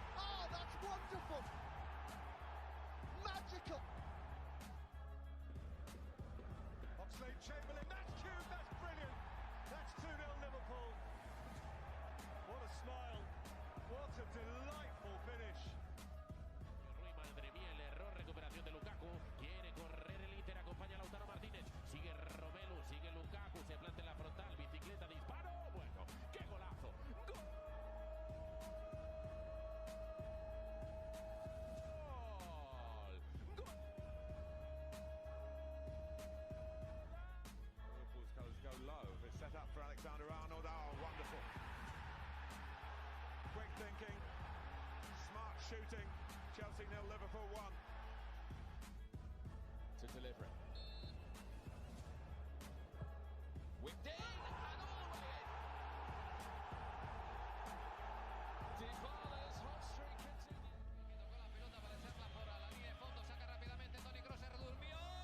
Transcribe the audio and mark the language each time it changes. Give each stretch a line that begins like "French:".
English: Oh, that's wonderful! Magical! Oxlade-Chamberlain, that's cute, that's brilliant! That's 2-0 Liverpool. What a smile, what a delightful finish.
Spanish: Madre mía, el error, recuperación de Lukaku. Quiere correr el Inter, acompaña a Lautaro Martínez. Sigue Romelu, sigue Lukaku, se planta en la frontal, bicicleta, disparo. Bueno, qué golazo. ¡Gol!
English: Liverpool's colours go low. It's set up for Alexander-Arnold. Oh, wonderful. Quick thinking, smart shooting. Chelsea 0, Liverpool 1. To deliver it. Whipped in and all the way in. Dybala's hot streak continues.
Spanish: Tocó la pelota para echarla por la línea de fondo, saca rápidamente Toni Kroos, se redurmió.